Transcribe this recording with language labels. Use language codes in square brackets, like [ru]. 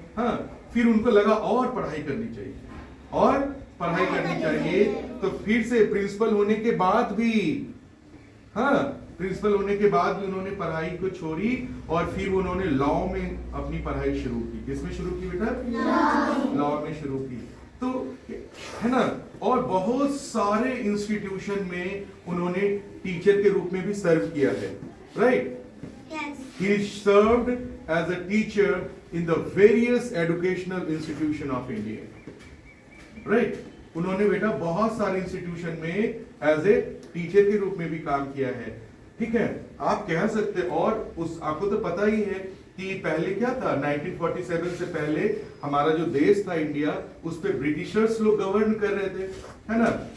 [hi] हाँ, फिर उनको लगा और पढ़ाई करनी चाहिए, और पढ़ाई करनी चाहिए, तो फिर से प्रिंसिपल होने के बाद भी, हाँ, प्रिंसिपल होने के बाद भी उन्होंने पढ़ाई को छोड़ी, और फिर उन्होंने लॉ में अपनी पढ़ाई शुरू की। किसमें शुरू की बेटा? लॉ में शुरू की। तो है ना, और बहुत सारे इंस्टीट्यूशन में उन्होंने टीचर के रूप में भी सर्व किया है। [en] Right? He served as a teacher in the various educational institution of India. Right? [hi] उन्होंने बेटा बहुत सारे इंस्टीट्यूशन में [en] as a teacher [hi] के रूप में भी काम किया है, ठीक है? आप कह सकते, और उस आपको तो पता ही है कि पहले क्या था, 1947 से पहले हमारा जो देश था इंडिया, उस पे ब्रिटिशर्स लोग गवर्न कर रहे थे, है ना?